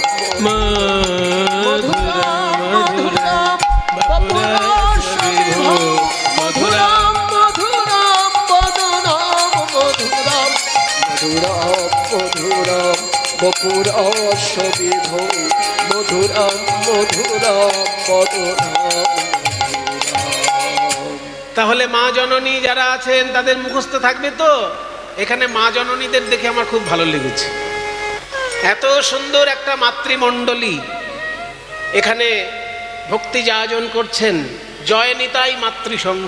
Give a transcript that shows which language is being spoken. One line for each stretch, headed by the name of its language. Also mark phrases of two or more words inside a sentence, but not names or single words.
Sanskrit: मधुरा मधुरा वपुरस्य विभो मधुरां मधुरां मधुरां मधुरां मधुरां मधुरां वपुरस्य विभो मधुरां मधुरां मधुरां।
Bangla: তাহলে মা জননী যারা আছেন তাদের মুখস্থ থাকবে তো। এখানে মা জননীদের দেখে আমার খুব ভালো লেগেছে। এত সুন্দর একটা মাতৃমণ্ডলী এখানে ভক্তি যাজন করছেন, জয় নিতাই মাতৃসংঘ।